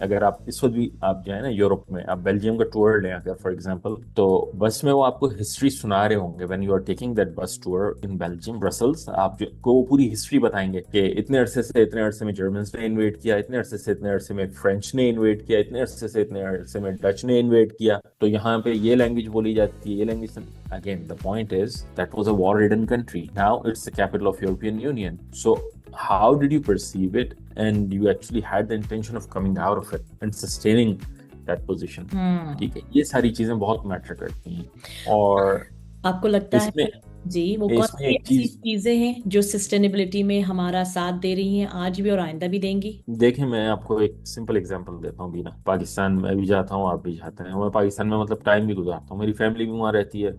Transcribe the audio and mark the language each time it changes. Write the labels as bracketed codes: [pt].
[ur] اگر آپ اس وقت بھی آپ جو ہے نا یورپ میں آپ بیلجیم کا ٹور لیں اگر فار ایگزامپل, تو بس میں وہ آپ کو ہسٹری سنا رہے ہوں گے [en] when you are taking that bus tour in Belgium Brussels, [ur] آپ کو وہ پوری ہسٹری بتائیں گے کہ اتنے عرصے سے اتنے عرصے میں جرمنس نے انویٹ کیا, اتنے عرصے سے اتنے عرصے میں فرینچ نے انویٹ کیا, اتنے عرصے سے اتنے عرصے میں ڈچ نے انویٹ کیا, تو یہاں پہ یہ لینگویج بولی جاتی ہے, یہ language. [en] Again, the point is that was a war-ridden country. Now it's the capital of European Union. So how did you perceive it? And you actually had the intention of coming out of it and sustaining that position. [ur] ٹھیک ہے, یہ ساری چیزیں بہت metre کرتی ہیں. اور آپ کو لگتا ہے جی وہ کون سی ایسی چیزیں ہیں جو سسٹینیبلٹی میں ہمارا ساتھ دے رہی ہیں آج بھی اور آئندہ بھی دیں گی؟ دیکھیں میں آپ کو ایک سمپل اگزامپل دیتا ہوں بینا. پاکستان میں بھی جاتا ہوں, آپ بھی جاتے ہیں, میں پاکستان میں مطلب ٹائم بھی گزارتا ہوں, میری فیملی بھی وہاں رہتی ہے.